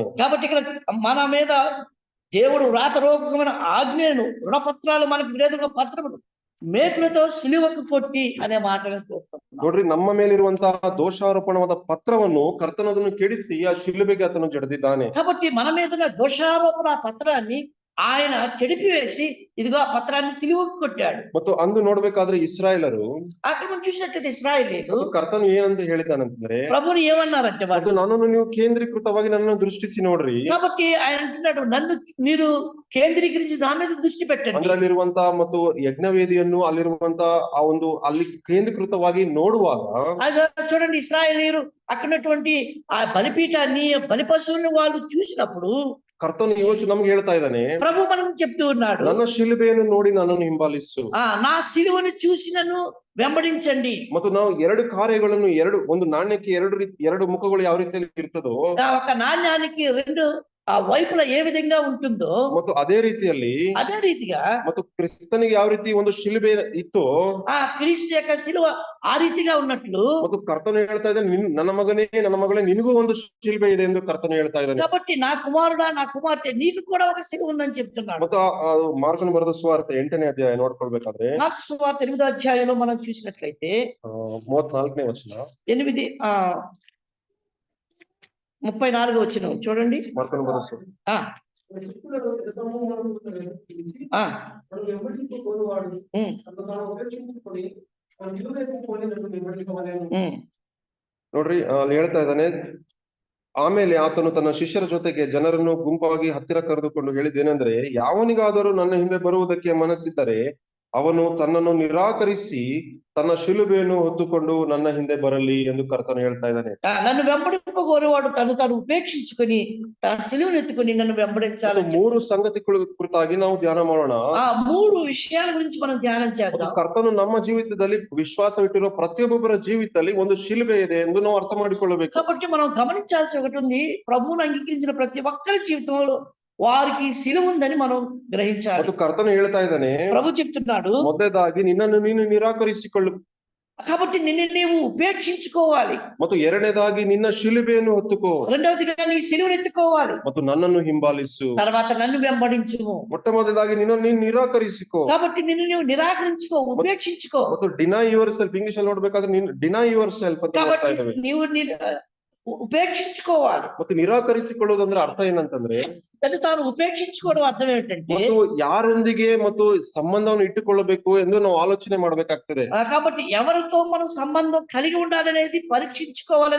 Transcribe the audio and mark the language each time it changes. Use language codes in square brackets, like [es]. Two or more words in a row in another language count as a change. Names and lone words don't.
[te] కాబట్టి ఇక్కడ మన మీద దేవుడు వ్రాతరూపమైన ఆజ్ఞను, రుణపత్రాలు, మనకు విరోధంగా పత్రములు మేకులతో సిలువకు కొట్టి అనే మాటలను చూస్తాం. [kn] ನೋಡ್ರಿ, ನಮ್ಮ ಮೇಲಿರುವಂತಹ ದೋಷಾರೋಪಣವಾದ ಪತ್ರವನ್ನು ಕರ್ತನದನ್ನು ಕೆಡಿಸಿ ಆ ಶಿಲುಬೆಗೆ ಆತನು ಜಡಿದಿದ್ದಾನೆ. [te] కాబట్టి మన మీద ఉన్న దోషారోపణ పత్రాన్ని ఆయన చెడిపివేసి ఇదిగో ఆ పత్రాన్ని సిలువకు కొట్టాడు. [kn] ಮತ್ತು ಅಂದು ನೋಡ್ಬೇಕಾದ್ರೆ ಇಸ್ರಾಯೇಲರು [te] అక్కడ మనం చూసినట్లయితే ఇశ్రాయేలీయులు [kn] ಕರ್ತನು ಏನಂತ ಹೇಳಿದಾನಂತಂದ್ರೆ, [te] ప్రభువుని ఏమన్నారంటే [kn] ಮತ್ತು [te] వాళ్ళు, [kn] ನನ್ನನ್ನು ನೀವು ಕೇಂದ್ರೀಕೃತವಾಗಿ ನನ್ನನ್ನು ದೃಷ್ಟಿಸಿ ನೋಡ್ರಿ. [te] కాబట్టి ఆయన అంటున్నాడు, నన్ను మీరు కేంద్రీకరించి నా మీద దృష్టి పెట్టండి. [kn] ಅಂದ್ರೆ ಅಲ್ಲಿರುವಂತ ಮತ್ತು ಯಜ್ಞವೇದಿಯನ್ನು ಅಲ್ಲಿರುವಂತ ಆ ಒಂದು ಅಲ್ಲಿ ಕೇಂದ್ರೀಕೃತವಾಗಿ ನೋಡುವಾಗ, [te] అది చూడండి, ఇశ్రాయేలీయులు అక్కడున్నటువంటి ఆ బలిపీఠాన్ని, బలి పశువులను వాళ్ళు చూసినప్పుడు [kn] ಕರ್ತನು ಇವತ್ತು ನಮ್ಗೆ ಹೇಳ್ತಾ ಇದ್ದಾನೆ, [te] ప్రభు మనం చెప్తూ ఉన్నాడు, [kn] ನನ್ನ ಶಿಲುಬೆಯನ್ನು ನೋಡಿ ನನ್ನನ್ನು ಹಿಂಬಾಲಿಸು. [te] నా సిలువను చూసి నన్ను వెంబడించండి. [kn] ಮತ್ತು ನಾವು ಎರಡು ಕಾರ್ಯಗಳನ್ನು, ಒಂದು ನಾಣ್ಯಕ್ಕೆ ಎರಡು ಮುಖಗಳು ಯಾವ ರೀತಿಯಲ್ಲಿ ಇರ್ತದೋ, [te] ఒక నాణ్యానికి రెండు ఆ వైపులా ఏ విధంగా ఉంటుందో [kn] ಮತ್ತು ಅದೇ ರೀತಿಯಲ್ಲಿ [te] అదే రీతిగా [kn] ಮತ್ತು ಕ್ರಿಸ್ತನಿಗೆ ಯಾವ ರೀತಿ ಒಂದು ಶಿಲುಬೆ ಇತ್ತು, [te] ఆ క్రీస్తు యొక్క శిలువ ఆ రీతిగా ఉన్నట్లు [kn] ಮತ್ತು ಕರ್ತನು ಹೇಳ್ತಾ ಇದ್ದಾನೆ, ನನ್ನ ಮಗನೇ ನನ್ನ ಮಗಳೇ ನಿನಗೂ ಒಂದು ಶಿಲುಬೆ ಇದೆ ಎಂದು ಕರ್ತನು ಹೇಳ್ತಾ ಇದ್ದಾನೆ. [te] కాబట్టి నా కుమారుడా నా కుమార్తె నీకు కూడా ఒక శిలువ ఉందని చెప్తున్నాడు. [kn] ಮತ್ತು ಮಾರ್ಕನು ಬರೆದ ಸುವಾರ್ತೆ 8ನೇ ಅಧ್ಯಾಯ ನೋಡ್ಕೊಳ್ಬೇಕಾದ್ರೆ [te] మార్కు సువార్త 8వ అధ్యాయంలో మనం చూసినట్లయితే [kn] 34ನೇ ವಚನ, [te] 34 వచనం చూడండి. [kn] ಮಾರ್ಕನು ಬರೆದ ಸುವಾರ್ತೆ ఆ [te] శిష్యులలో పెద్ద సమూహమును పిలిచి, ఆ నన్ను వెంబడించుకొనువాడు ఉమ్, తనను తాను ఉపేక్షించుకొని తన శిలువ ఎత్తుకొని నన్ను వెంబడించవలెను. ఉమ్, [kn] ನೋಡ್ರಿ, ಅಲ್ಲಿ ಹೇಳ್ತಾ ಇದ್ದಾನೆ, ಆಮೇಲೆ ಆತನು ತನ್ನ ಶಿಷ್ಯರ ಜೊತೆಗೆ ಜನರನ್ನು ಗುಂಪಾಗಿ ಹತ್ತಿರ ಕರೆದುಕೊಂಡು ಹೇಳಿದ್ದೇನೆಂದ್ರೆ, ಯಾವನಿಗಾದರೂ ನನ್ನ ಹಿಂದೆ ಬರುವುದಕ್ಕೆ ಮನಸ್ಸಿದ್ದರೆ ಅವನು ತನ್ನನ್ನು ನಿರಾಕರಿಸಿ ತನ್ನ ಶಿಲುಬೆಯನ್ನು ಹೊತ್ತುಕೊಂಡು ನನ್ನ ಹಿಂದೆ ಬರಲಿ ಎಂದು ಕರ್ತನು ಹೇಳ್ತಾ ಇದ್ದಾನೆ. [te] నన్ను వెంబడింపగోరేవాడు తను తాను ఉపేక్షించుకొని తన శిలువను ఎత్తుకొని నన్ను వెంబడించాలి. [kn] 3 ಸಂಗತಿಗಳ ಕುರಿತಾಗಿ ನಾವು ಧ್ಯಾನ ಮಾಡೋಣ. [te] ఆ 3 విషయాల గురించి మనం ధ్యానం [kn] ಮತ್ತು [te] చేద్దాం. [kn] ಕರ್ತನು ನಮ್ಮ ಜೀವಿತದಲ್ಲಿ ವಿಶ್ವಾಸವಿಟ್ಟಿರುವ ಪ್ರತಿಯೊಬ್ಬರ ಜೀವಿತದಲ್ಲಿ ಒಂದು ಶಿಲುಬೆ ಇದೆ ಎಂದು ನಾವು ಅರ್ಥ ಮಾಡಿಕೊಳ್ಳಬೇಕು. [te] కాబట్టి మనం గమనించాల్సి ఒకటి ఉంది. ప్రభువును అంగీకరించిన ప్రతి ఒక్కరి జీవితంలో వారికి శిలువ ఉందని మనం గ్రహించాలి. [kn] ಮತ್ತು ಕರ್ತನು ಹೇಳ್ತಾ ಇದ್ದಾನೆ, [te] ప్రభు చెప్తున్నాడు, [kn] ಮೊದಲನೇದಾಗಿ ನಿನ್ನನ್ನು ನೀನು ನಿರಾಕರಿಸಿಕೊಳ್ಳು, [te] కాబట్టి నిన్ను నీవు ఉపేక్షించుకోవాలి. [kn] ಮತ್ತು ಎರಡನೇದಾಗಿ ನಿನ್ನ ಶಿಲುಬೆಯನ್ನು ಹೊತ್ತುಕೋ, [te] రెండవదిగా నీ శిలువను ఎత్తుకోవాలి. [kn] ಮತ್ತು నన్నನ್ನು ಹಿಂಬಾಲಿಸು. [te] తర్వాత నన్ను వెంబడించుము. [kn] ಮೊಟ್ಟಮೊದಲಾಗಿ ನಿನ್ನನ್ನು ನೀನು ನಿರಾಕರಿಸಿಕೋ, [te] కాబట్టి నిన్ను నీవు నిరాకరించుకో, ఉపేక్షించుకో. [kn] ಮತ್ತು [en] deny yourself, [kn] ಇಂಗ್ಲಿಷ್ ಅಲ್ಲಿ ನೋಡ್ಬೇಕಾದ್ರೆ ನೀನು [en] deny yourself [kn] ಅಂತ ಹೇಳ್ತಾ [te] కాబట్టి [kn] ಇದ್ದೇವೆ. [te] నీవు ఉపేక్షించుకోవాలి. [kn] ಮತ್ತು ನಿರಾಕರಿಸಿಕೊಳ್ಳುವುದಂದ್ರೆ ಅರ್ಥ ಏನಂತಂದ್ರೆ, [te] తను తాను ఉపేక్షించుకోవడం అర్థం ఏంటంటే, [kn] ಮತ್ತು ಯಾರೊಂದಿಗೆ ಮತ್ತು ಸಂಬಂಧವನ್ನು ಇಟ್ಟುಕೊಳ್ಳಬೇಕು ಎಂದು ನಾವು ಆಲೋಚನೆ ಮಾಡಬೇಕಾಗ್ತದೆ. [te] కాబట్టి ఎవరితో మనం సంబంధం కలిగి ఉండాలనేది పరీక్షించుకోవాలని